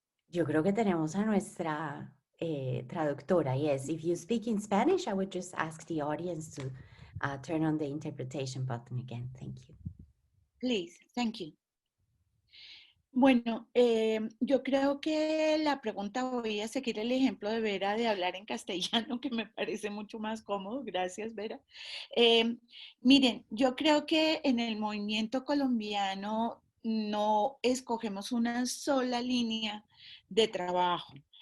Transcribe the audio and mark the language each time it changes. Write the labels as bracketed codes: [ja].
[es] Yo creo que tenemos a nuestra traductora. [en] Yes, if you speak in Spanish, I would just ask the audience to turn on the interpretation button again. Thank you. Please, thank you. [es] Bueno, yo creo que la pregunta, voy a seguir el ejemplo de Vera de hablar en castellano, que me parece mucho más cómodo. Gracias, Vera. Miren, yo creo que en el movimiento colombiano no escogemos una sola línea de trabajo.